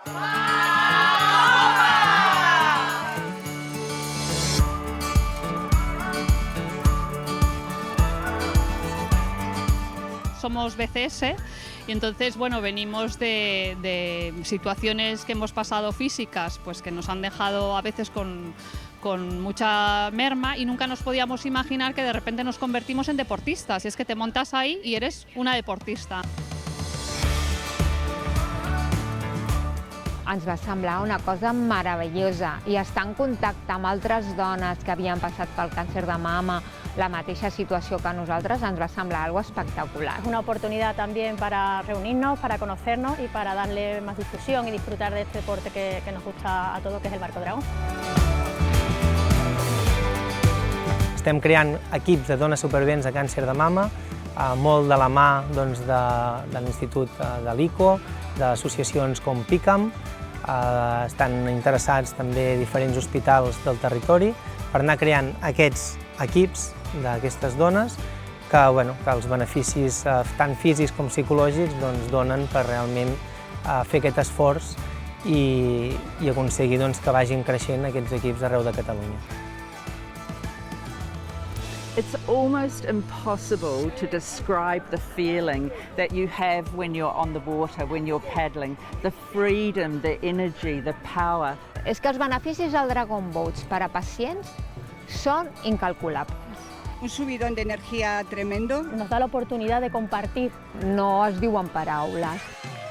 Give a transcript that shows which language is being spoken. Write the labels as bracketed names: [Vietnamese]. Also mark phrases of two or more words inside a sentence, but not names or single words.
[Spanish] Somos BCS y entonces, bueno, venimos de situaciones que hemos pasado físicas, pues que nos han dejado a veces con mucha merma y nunca nos podíamos imaginar que de repente nos convertimos en deportistas. Y es que te montas ahí y eres una deportista. [Catalan] Ens va semblar una cosa meravellosa i estar en contacte amb altres dones que havien passat pel càncer de mama, la mateixa situació que nosaltres, ens va semblar algo espectacular. [Spanish] Es una oportunidad también para reunirnos, para conocernos y para darle más difusión y disfrutar de este deporte que nos gusta a todos, que es el Barco Dragón. [Catalan] Estem creant equips de dones supervivents de càncer de mama, molt de la mà de l'Institut de l'ICO, d'associacions com PICAM. Estan interessats també diferents hospitals del territori per anar creant aquests equips d'aquestes dones que els beneficis tant físics com psicològics donen per realment fer aquest esforç i aconseguir que vagin creixent aquests equips arreu de Catalunya. [English] It's almost impossible to describe the feeling that you have when you're on the water, when you're paddling. The freedom, the energy, the power. [Catalan] És que els beneficis del Dragon Boats per a pacients són incalculables. [Spanish] Un subidón de energía tremendo. Nos da la oportunidad de compartir. [Catalan] No es diuen paraules.